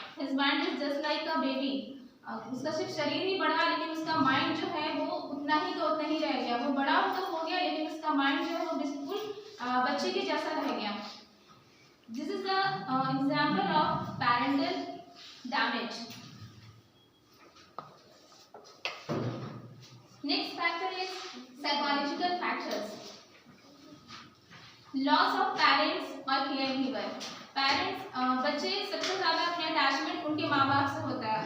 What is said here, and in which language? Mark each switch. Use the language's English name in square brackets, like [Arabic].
[English] His mind is just like a baby. [Hindi] उसका सिर्फ शरीर ही बढ़ा लेकिन उसका माइंड जो है वो उतना ही का उतना ही रह गया. वो बड़ा तो हो गया लेकिन उसका माइंड जो है वो बिल्कुल बच्चे के जैसा रह गया. [English] This is the example of parental damage. Next factor is psychological factors. Loss of parents और caregiver. [Hindi] Parents बच्चे सबसे ज़्यादा अपने अटैचमेंट उनके माँ बाप से होता है.